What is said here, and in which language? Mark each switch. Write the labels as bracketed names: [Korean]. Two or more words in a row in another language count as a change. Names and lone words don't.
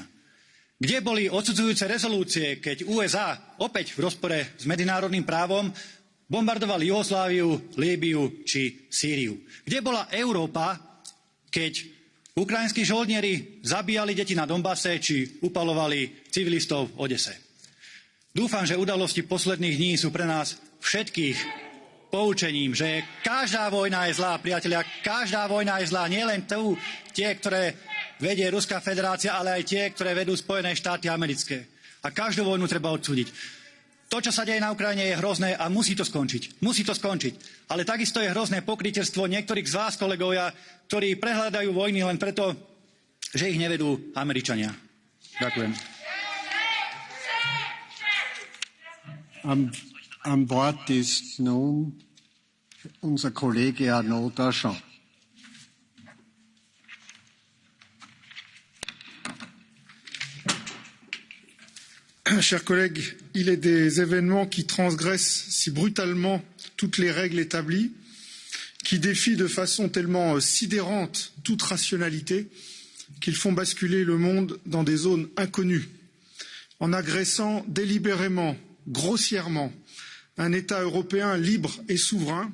[Slovak] Kde boli odsudzujúce rezolúcie, keď USA, opäť v rozpore s medzinárodným právom, bombardovali Jugosláviu, Líbyu či Sýriu? Kde bola Európa, keď ukrajinskí žoldnieri zabíjali deti na Donbase či upalovali civilistov v Odese? Dúfam, že udalosti posledných dní sú pre nás všetkých poučením, že každá vojna je zlá, priatelia, každá vojna je zlá, nielen tie, ktoré vedie Ruská federácia, ale aj tie, ktoré vedú Spojené štáty americké. A každú vojnu treba odsúdiť. To, čo sa deje na Ukrajine, je hrozné a musí to skončiť. Musí to skončiť. Ale takisto je hrozné pokrytectvo niektorých z vás, kolegovia, ktorí prehľadajú vojny len preto, že ich nevedú Američania. Ďakujem. [German] Am Wort ist nun unser Kollege Arnaud Danjean. [French] Chers collègues, il est des événements qui transgressent si brutalement toutes les règles établies, qui défient de façon tellement sidérante toute rationalité, qu'ils font basculer le monde dans des zones inconnues, en agressant délibérément, grossièrement, un État européen libre et souverain.